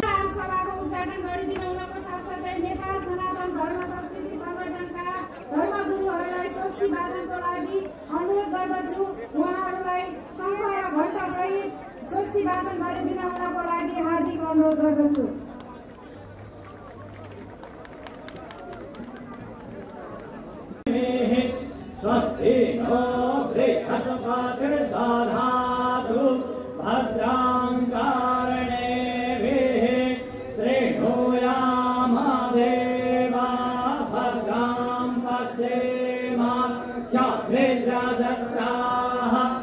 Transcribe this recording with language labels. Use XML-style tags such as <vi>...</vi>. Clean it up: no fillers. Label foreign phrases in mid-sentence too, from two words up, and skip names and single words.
<ne>सभाको उद्घाटन गरिदिनु हुनको साथसाथै नेपाल स्वस्ति वाचनको लागि अनुरोध गर्दछु। उहाँहरूलाई शङ्ख र घण्टा सहित स्वस्ति वाचन गरिदिन हुनको लागि हार्दिक अनुरोध गर्दछु।</ne> <sa>स्वस्ति नो बृहस्पतिर्दधातु भद्रां कर्णेभिः शृणुयाम देवाः भद्रां पश्येमाक्षभिर्यजत्राः</sa>